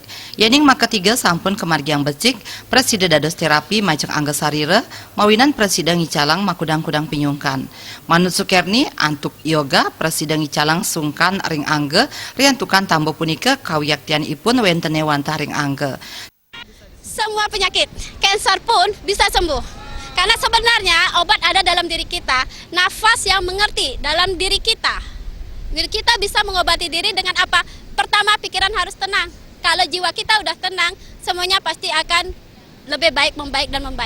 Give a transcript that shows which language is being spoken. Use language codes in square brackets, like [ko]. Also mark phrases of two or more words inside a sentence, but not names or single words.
[ban] Yening mak ketiga sampun kemargiang becik, presida dados terapi majeng angga sarira, mawinan presida Ngicalang makudang-kudang pinyungkan. Manut Sukerni, antuk yoga, presida Ngicalang sungkan ring angge, riantukan tambo punika kawiaktian ipun wentene wantah ring angge. [id] Semua penyakit, kanker pun bisa sembuh. Karena sebenarnya obat ada dalam diri kita, nafas yang mengerti dalam diri kita. Diri kita bisa mengobati diri dengan apa? Pertama, pikiran harus tenang. Kalau jiwa kita udah tenang, semuanya pasti akan lebih baik, membaik dan membaik.